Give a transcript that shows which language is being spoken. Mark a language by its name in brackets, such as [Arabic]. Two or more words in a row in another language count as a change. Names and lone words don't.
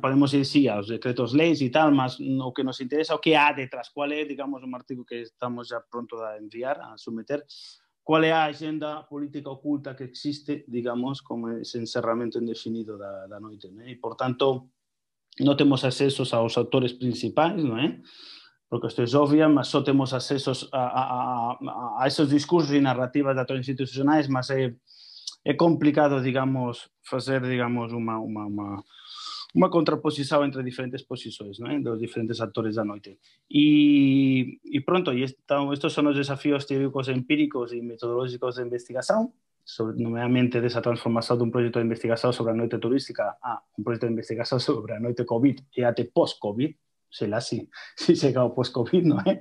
[Galician] Podemos ir, sí, aos decretos-leis e tal, mas o que nos interesa, o que há detrás, qual é, digamos, un artigo que estamos já pronto a enviar, a submeter, qual é a agenda política oculta que existe, digamos, como ese encerramento indefinido da noite, né? [Portuguese] E, portanto, [Galician] non temos accesos aos autores principais, non é? [Portuguese] Porque isto é obvia, mas só temos accesos a esos discursos e narrativas de atores institucionais, mas é complicado, digamos, fazer, digamos, uma contraposição entre diferentes posições, né, dos diferentes atores da noite. E pronto, então, estes são os desafios teóricos, empíricos e metodológicos de investigação, nomeadamente dessa transformação de um projeto de investigação sobre a noite turística a um projeto de investigação sobre a noite Covid e até pós-Covid, sei lá se chega ao pós-Covid, não é?